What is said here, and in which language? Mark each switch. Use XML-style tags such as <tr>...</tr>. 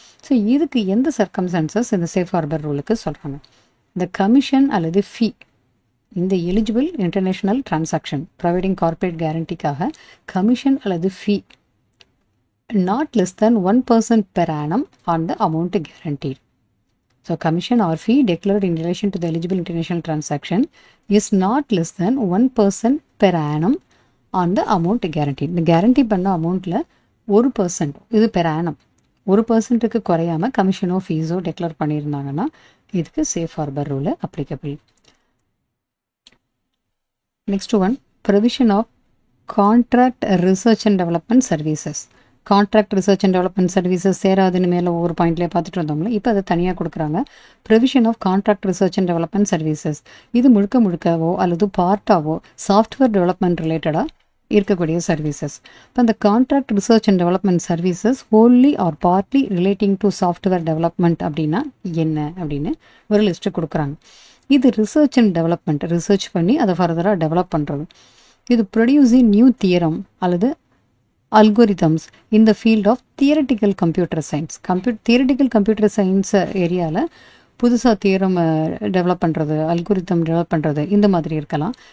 <ta>So இதுக்கு எந்த circumstances இந்த சேஃப் ஹார்பர் ரூலுக்கு சொல்கிறாங்க, இந்த கமிஷன் அல்லது ஃபீ இந்த eligible international transaction providing corporate கேரண்டிக்காக commission அல்லது ஃபீ</ta> <en>Not less than 1% per annum on the amount guaranteed. So commission or fee declared in relation to the eligible international transaction is not less than 1% per annum on the amount guaranteed.</en> <ta>இந்த guarantee பண்ண அமௌண்ட்டில் 1% இது per annum 1%க்கு குறையாமல் கமிஷனோ ஃபீஸோ declare பண்ணியிருந்தாங்கன்னா இதுக்கு safe harbour rule applicable.</ta> <en>Next one, provision of contract research and development services.</en> <ta>Contract research and development services சேராதுன்னு மேலே ஒவ்வொரு பாயிண்ட்லேயே பார்த்துட்டு வந்தோம்ல, இப்போ அதை தனியாக கொடுக்குறாங்க. Provision of contract research and development services இது முழுக்கவோ அல்லது பார்ட்டாவோ சாஃப்ட்வேர் டெவலப்மெண்ட் ரிலேட்டடாக இருக்கக்கூடிய சர்வீசஸ். இப்போ அந்த contract research and development services wholly R partly relating to software development அப்படின்னா என்ன அப்படின்னு ஒரு லிஸ்ட்டு கொடுக்குறாங்க. இது ரிசர்ச் அண்ட் டெவலப்மெண்ட், ரிசர்ச் பண்ணி அதை ஃபர்தராக டெவலப் பண்ணுறது.</ta> <en>இது producing new theorem அல்லது algorithms in the field of theoretical computer science.</en> <ta>Theoretical computer science ஏரியாவில் புதுசாக தியரம் டெவலப் பண்ணுறது, அல்கோரிதம் டெவலப் பண்ணுறது, இந்த மாதிரி இருக்கலாம்.</ta>